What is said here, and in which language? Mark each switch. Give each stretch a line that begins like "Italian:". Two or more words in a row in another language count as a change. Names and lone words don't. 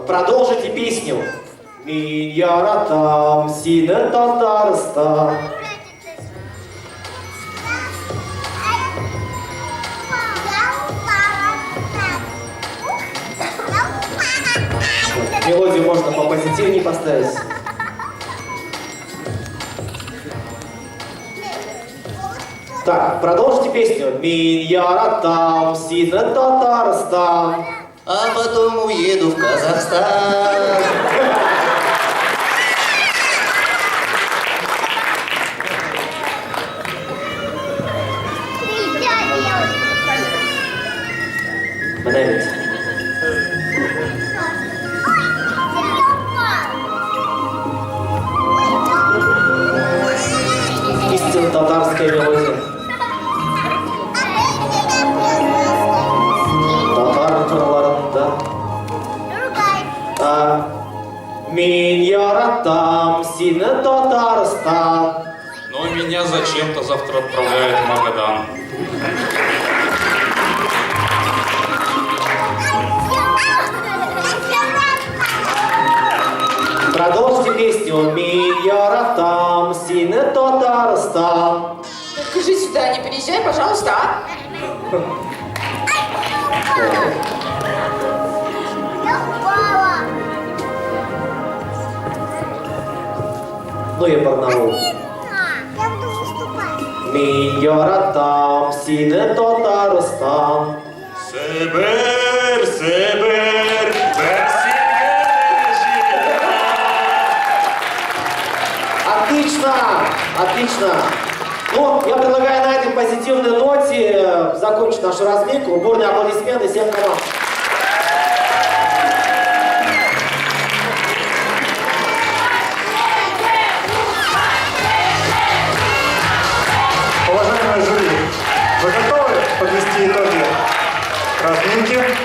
Russian: Продолжите песню.
Tatar: Миньяратам сине татарстан.
Russian: Мелодию можно попозитивнее поставить. Так, продолжите песню.
Tatar: Миньяратам сине татарстан.
Russian: А потом уеду в Казахстан. Подавите. Истинно татарская мелодия.
Tatar: Татар жырларында. Мен яратам сені Татарстан.
Russian: Но меня зачем-то завтра отправляют в Магадан. Продолжите песню.
Tatar: Мен яратам сені Татарстан.
Russian: Скажи сюда, не переезжай, пожалуйста, а? Ну и Барнаул.
Tatar: Мен яратам сені Татарстан.
Russian: Сібір, Сібір, Отлично, отлично. Ну, я предлагаю на этой позитивной ноте закончить нашу разминку. Бурные аплодисменты всем команд. Уважаемые жюри, вы готовы подвести итоги разминки?